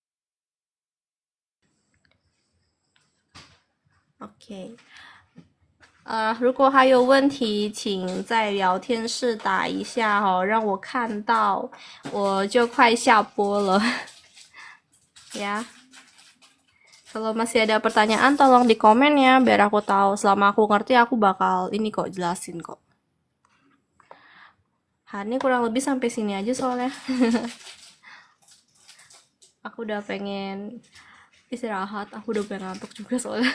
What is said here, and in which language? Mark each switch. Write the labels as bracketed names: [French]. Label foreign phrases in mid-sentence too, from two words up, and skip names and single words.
[Indonesian] Oke. [Chinese] 如果还有问题，请在聊天室打一下哦，让我看到，我就快下播了。 [Indonesian] Ya, kalau masih ada pertanyaan tolong di komen ya, biar aku tahu. Selama aku ngerti, aku bakal ini kok jelasin kok. Ini kurang lebih sampai sini aja soalnya. Aku udah pengen istirahat, aku udah pengen ngantuk juga soalnya.